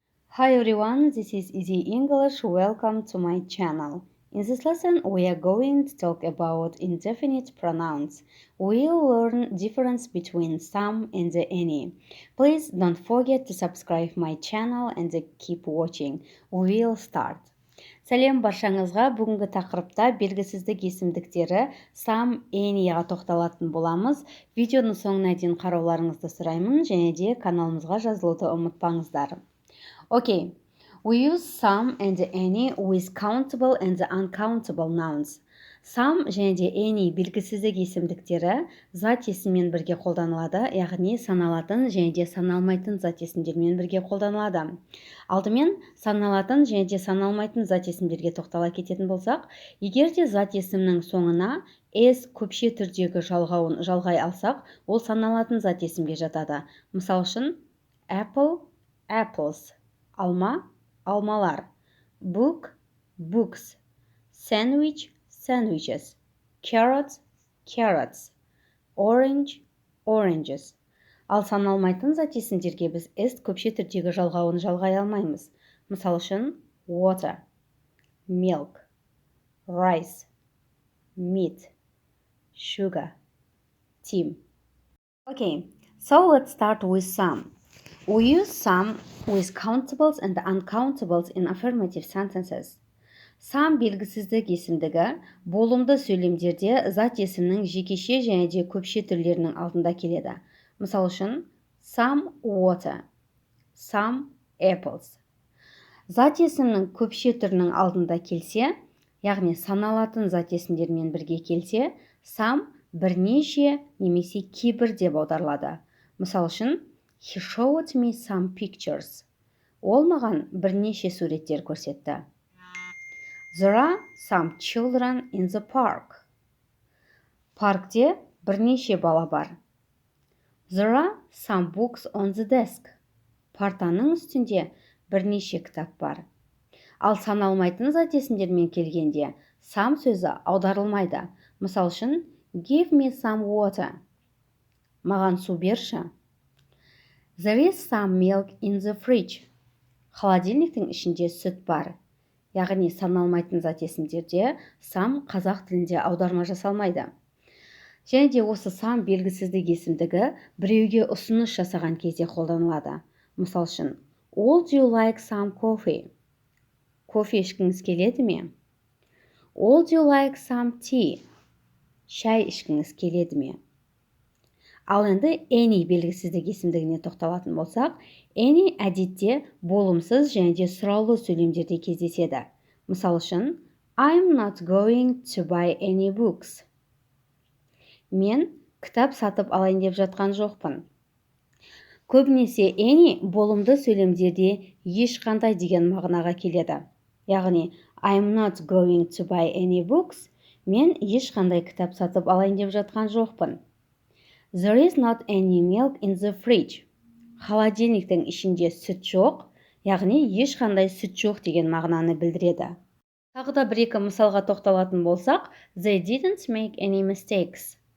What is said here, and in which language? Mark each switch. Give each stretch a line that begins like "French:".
English: Hi everyone, this is Easy English. Welcome to my channel. In this lesson, we are going to talk about indefinite pronouns. We'll learn difference between some and any. Please don't forget to subscribe my channel and keep watching. We'll start.
Kazakh: Сәлем баршаңызға. Бүгінгі тақырыпта белгісіздік есімдіктері some, anyға тоқталатын боламыз. Видеоның соңына дейін қарауларыңызды сұраймын, және де каналымызға жазылуды ұмытпаңыздар.
English: Okay, we use some and any with countable and uncountable nouns.
Kazakh: Some және де any белгісіздік есімдіктері зат есіммен бірге қолданылады, яғни саналатын және де саналмайтын зат есімдермен бірге қолданылады. Алдымен саналатын және де саналмайтын зат есімдерге тоқтала кететін болсақ, егер де зат есімнің соңына s көпше түрдегі жалғауын жалғай алсақ, ол саналатын зат есімге жатады. Мысал үшін,
English: apple, apples.
Kazakh: Алма, алмалар.
English: Book, books. Sandwich, sandwiches. Carrot, carrots. Orange, oranges.
Kazakh: Ал саналмайтын зат есімдерге біз s көпше түрдегі жалғауын жалғай алмаймыз. Мысал үшін,
English: water, milk, rice, meat, sugar, tea. Okay, so let's start with some. We use some with countables and uncountables in affirmative sentences.
Kazakh: Some белгісіздік есімдігі болымды сөйлемдерде зат есімнің жекеше және де көпше түрлерінің алдында келеді. Мысал үшін,
English: some water, some apples.
Kazakh: Зат есімнің көпше түрінің алдында келсе, яғни саналатын зат есімдермен бірге келсе, some бірнеше немесе кейбір деп аударылады. Мысал үшін,
English: he showed me some pictures.
Kazakh: Ол маған бірнеше суреттер көрсетті.
English: There are some children in the park.
Kazakh: Паркте бірнеше бала бар.
English: There are some books on the desk.
Kazakh: Партаның үстінде бірнеше кітап бар. Ал саналмайтын зат есімдермен келгенде, some сөзі аударылмайды. Мысал үшін,
English: give me some water.
Kazakh: Маған су берші.
English: There is some milk in the fridge.
Kazakh: Холодильниктің ішінде сүт бар. Яғни саналмайтын зат есімдерде some қазақ тілінде аударма жасалмайды. Және де осы some белгісіздік есімдігі біреуге ұсыныс жасаған кезде қолданылады. Мысал үшін,
English: would you like some coffee?
Kazakh: Кофе ішкіңіз келеді ме?
English: Would you like some tea?
Kazakh: Шай ішкіңіз келеді ме? Ал енді any белгісіздік есімдігіне тоқталатын болсақ, any әдетте болымсыз және де сұраулы сөйлемдерде кездеседі. Мысал үшін,
English: I'm not going to buy any books.
Kazakh: Мен кітап сатып алайын деп жатқан жоқпын. Көбінесе any болымды сөйлемдерде ешқандай деген мағынаға келеді. Яғни,
English: I'm not going to buy any books.
Kazakh: Мен ешқандай кітап сатып алайын деп жатқан жоқпын.
English: There is not any milk in the fridge.
Kazakh: Холодильниктің ішінде сүт жоқ, яғни ешқандай сүт жоқ деген мағынаны білдіреді. Тағы да бір-екі мысалға тоқталатын болсақ,
English: they didn't make any mistakes.